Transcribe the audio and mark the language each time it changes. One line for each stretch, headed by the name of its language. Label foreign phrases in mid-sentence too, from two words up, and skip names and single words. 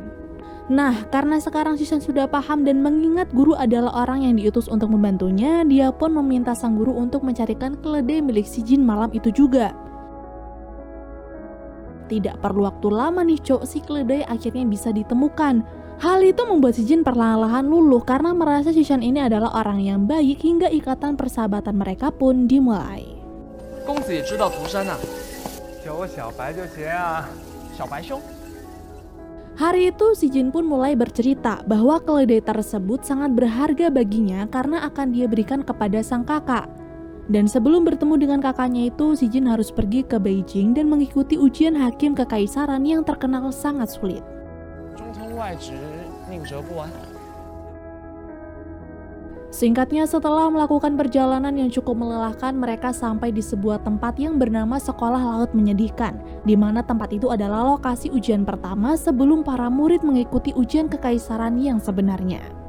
Indonesian: Nah, karena sekarang Shishan sudah paham dan mengingat guru adalah orang yang diutus untuk membantunya, dia pun meminta sang guru untuk mencarikan keledai milik si Jin malam itu juga. Tidak perlu waktu lama nih cok, si keledai akhirnya bisa ditemukan. Hal itu membuat si Jin perlahan-lahan luluh karena merasa Shishan ini adalah orang yang baik hingga ikatan persahabatan mereka pun dimulai.
Chinese: 公子也知道涂山啊，叫我小白就行啊。小白兄。
Indonesian: Hari itu si Jin pun mulai bercerita bahwa keledai tersebut sangat berharga baginya karena akan dia berikan kepada sang kakak. Dan sebelum bertemu dengan kakaknya itu, si Jin harus pergi ke Beijing dan mengikuti ujian hakim kekaisaran yang terkenal sangat sulit.
Chinese: 中通外直，宁折不弯。
Indonesian: Singkatnya, setelah melakukan perjalanan yang cukup melelahkan, mereka sampai di sebuah tempat yang bernama Sekolah Laut Menyedihkan, di mana tempat itu adalah lokasi ujian pertama sebelum para murid mengikuti ujian kekaisaran yang sebenarnya.